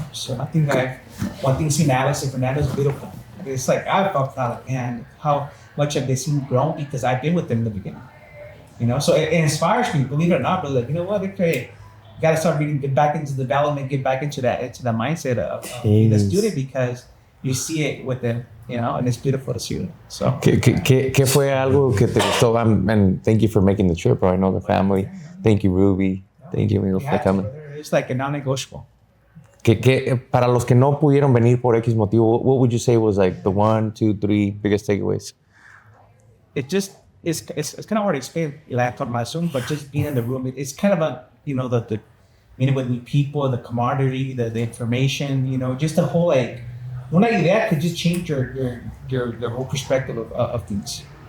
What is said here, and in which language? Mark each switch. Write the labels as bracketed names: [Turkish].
[English] So I think that one thing seeing Alex and Fernando is beautiful. It's like I felt like, man, how much have they seen grown because I've been with them in the beginning. So it inspires me, believe it or not, but like, you know what, okay, you gotta start reading, get back into development, get back into that mindset of being a student because you see it with them, and it's beautiful to see it. So [Spanish] ¿Qué fue algo que te gustó? [English] And thank you for making the trip, bro. I know the family. Thank you, Ruby. Thank you, amigo, for coming. It's like a non-negotiable. [Spanish] Para los que no pudieron venir por X motivo, [English] what would you say was like the 1, 2, 3 biggest takeaways? It's kind of hard to explain, like I talked about Zoom, but just being in the room, it's kind of a, the meeting with people, the camaraderie, the information, just the whole like, una idea could just change your whole perspective of things.